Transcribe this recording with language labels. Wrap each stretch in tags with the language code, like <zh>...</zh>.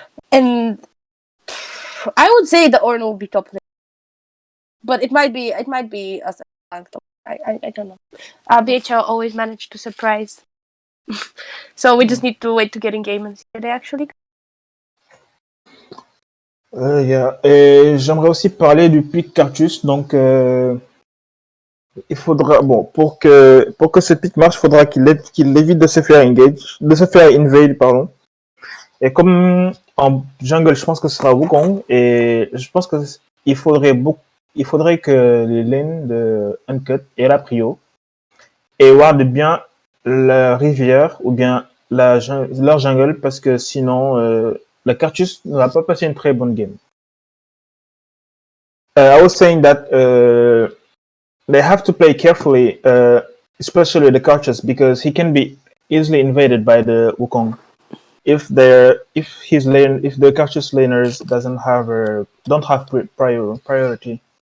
<en>And I would say the Ornn will be top lane. But it might be as a tank top. I don't know. BHL always managed to surprise. So we just need to wait to get in game and see where they actually go. Yeah.</en> <fr>Et j'aimerais aussi parler du pick Cartus. Donc, il faudra, bon, pour que ce pick marche, il faudra qu'il évite de se faire invade, pardon. Et comme en jungle, je pense que ce sera Wukong, et je pense que il faudrait que les lanes de Uncut et la prio et ward bien la rivière ou bien leur jungle, parce que sinon, la Cartus ne va pas passer une très bonne game.</fr> <en>I was saying that they have to play carefully, especially the Cartus, because he can be easily invaded by the Wukong if the Cartus laners don't have priority.</en>